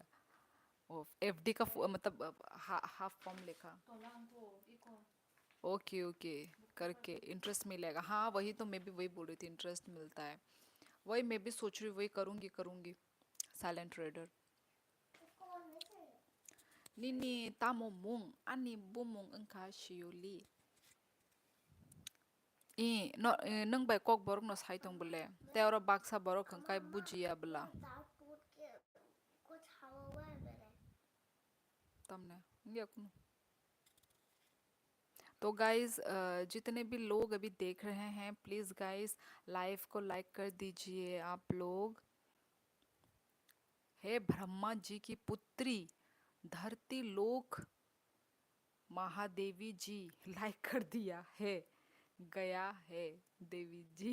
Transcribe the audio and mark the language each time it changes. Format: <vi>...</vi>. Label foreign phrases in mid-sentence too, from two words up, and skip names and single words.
<hi>ओ एफडी का मतलब</hi> <en>half form</en> <hi>लिखा।</hi> <en>okay okay,</en> <hi>करके इंटरेस्ट मिलेगा। हाँ वही तो मैं भी वही बोल रही थी, इंटरेस्ट मिलता है। वही मैं भी सोच रही हूँ, वही करूँगी करूँगी।</hi> <en>silent trader.</en> <hi>इसको नहीं चाहिए।</hi> <trp>Nini tamo mung ani bumung engka shiuli. No nang bai kok borok no sai tong bole. Te ora baksa borok engkai bujiya bela.</trp> <hi>दांत टूट के कुछ हवा हुआ है मेरे।</hi> <trp>Tamne ngi akunu.</trp> <hi>तो गाइस जितने भी लोग अभी देख रहे हैं,</hi> <en>please guys</en> <hi>लाइव को लाइक कर दीजिए आप लोग। हे ब्रह्मा जी की पुत्री धरती लोक महादेवी जी, लाइक कर दिया है, गया है देवी जी।</hi>